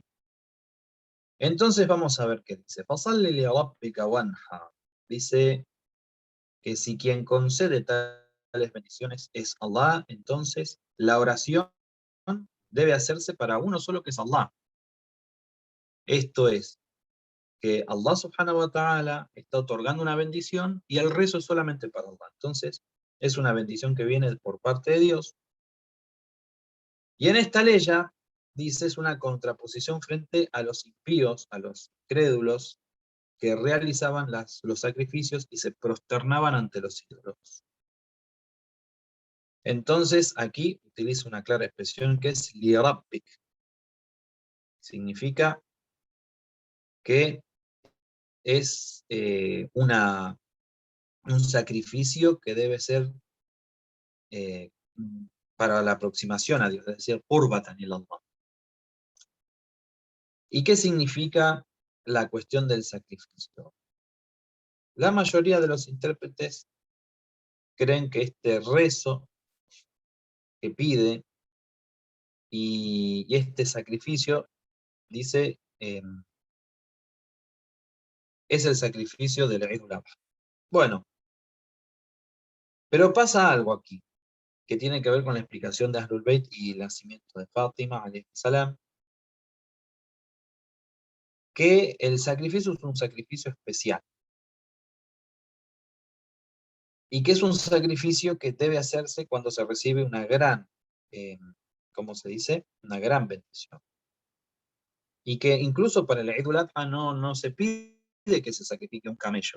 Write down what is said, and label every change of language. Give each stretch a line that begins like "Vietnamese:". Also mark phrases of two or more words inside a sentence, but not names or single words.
Spanish: Entonces vamos a ver qué dice. Dice que si quien concede tales bendiciones es Allah, entonces la oración debe hacerse para uno solo, que es Allah. Esto es, que Allah
Arabic: سبحانه وتعالى
Spanish: está otorgando una bendición y el rezo es solamente para Allah. Entonces, es una bendición que viene por parte de Dios. Y en esta ley ya, dice, es una contraposición frente a los impíos, a los crédulos, que realizaban los sacrificios y se prosternaban ante los ídolos. Entonces, aquí utiliza una clara expresión que es lirabbik. Significa que es un sacrificio que debe ser para la aproximación a Dios, es decir,
Arabic: قربة إلى الله.
Spanish: ¿Y qué significa la cuestión del sacrificio? La mayoría de los intérpretes creen que este rezo que pide y este sacrificio, dice, es el sacrificio del Eid al-Adha. Bueno, pero pasa algo aquí, que tiene que ver con la explicación de Ahlul Bayt y el nacimiento de Fátima,
Arabic: عليه السلام,
Spanish: que el sacrificio es un sacrificio especial, y que es un sacrificio que debe hacerse cuando se recibe una gran, ¿cómo se dice? Una gran bendición. Y que incluso para el Eid al-Adha no se pide que se sacrifique un camello.